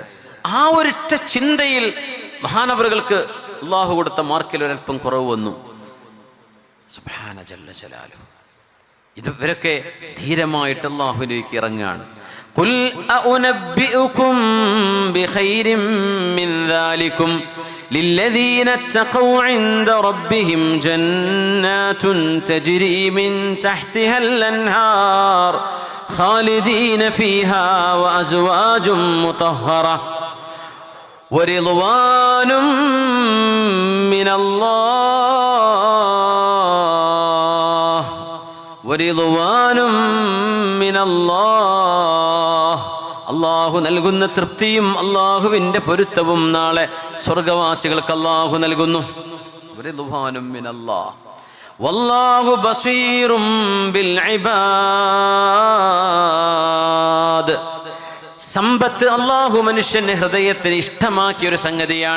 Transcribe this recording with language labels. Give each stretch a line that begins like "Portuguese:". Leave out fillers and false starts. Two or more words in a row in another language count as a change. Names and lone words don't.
Malayalam: ആ ഒരൊറ്റ ചിന്തയിൽ മഹാനവറുകൾക്ക് അള്ളാഹു കൊടുത്ത മാർക്കിൽ ഒരൽപ്പം കുറവ് വന്നു.
Arabic: سبحانه جل جلاله.
Malayalam: ഇവരൊക്കെ ധീരമായിട്ട് അള്ളാഹുവിലേക്ക് ഇറങ്ങാണ്.
Arabic: قل أؤنبئكم بخير من ذلكم للذين اتقوا عند ربهم جنات تجري من تحتها الأنهار خالدين فيها وأزواج مطهرة ورضوان من الله ورضوان من الله.
Malayalam: അള്ളാഹു നൽകുന്ന തൃപ്തിയും അള്ളാഹുവിൻ്റെ പൊരുത്തവും നാളെ സ്വർഗവാസികൾക്ക് അള്ളാഹു നൽകുന്നു.
Arabic: ورضوان من الله والله بصير بالعباد.
Malayalam: സമ്പത്ത് അള്ളാഹു മനുഷ്യന്റെ ഹൃദയത്തിന് ഇഷ്ടമാക്കിയ ഒരു സംഗതിയാണ്.